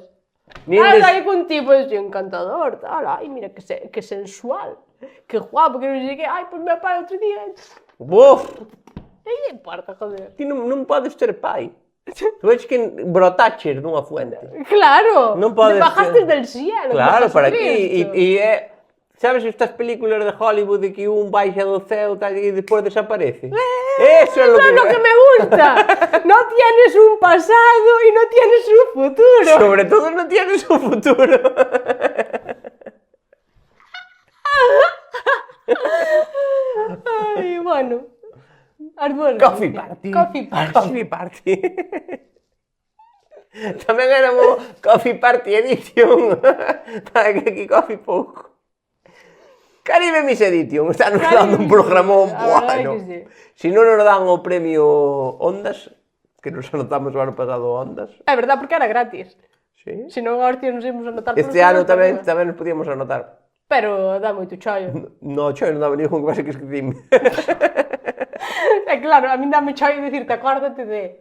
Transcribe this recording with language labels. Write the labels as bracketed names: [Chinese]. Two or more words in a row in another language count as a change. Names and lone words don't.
[Galician] Nin Estás des- aí con un tipo así encantador, tal, ai, mira que sensual, que guapo, que non sei que, ai, pois meu pai outro día... Buf, Non lle importa, joder. ti non podes ter pai. Tu vedes que brotaches dunha fuente. Claro, Non podes [Spanish] te bajaste [Galician] ser- [Spanish] del cielo. Claro, bajaste para aquí. Cristo. [Galician] E é... Sabes estas películas de Hollywood de que un baixa do ceo tal, e despois desaparece? [Spanish] Eso é lo Eso es lo que me gusta. No tienes un pasado y no tienes un futuro. Sobre todo no tienes un futuro. Ay, bueno. Arbol. [English] Coffee party. Coffee party. Coffee party. [Galician] Tamén éramos Coffee Party Edition. Para que aquí coffee pouco. Caribe Miss Edition. Está nos Caribe dando un Miss programón Edition, a verdade bueno. que sí. Si non nos dan o premio Ondas, que nos anotamos o ano pasado Ondas. É verdad, porque era gratis. Sí. Se non, agora tío, nos íamos a anotar. Este ano tamén nos podíamos anotar. Pero dá moito chollo. No, cho, non daba ningún que pasa que esquecime. É claro, a min dame chollo dicirte, acórdate de...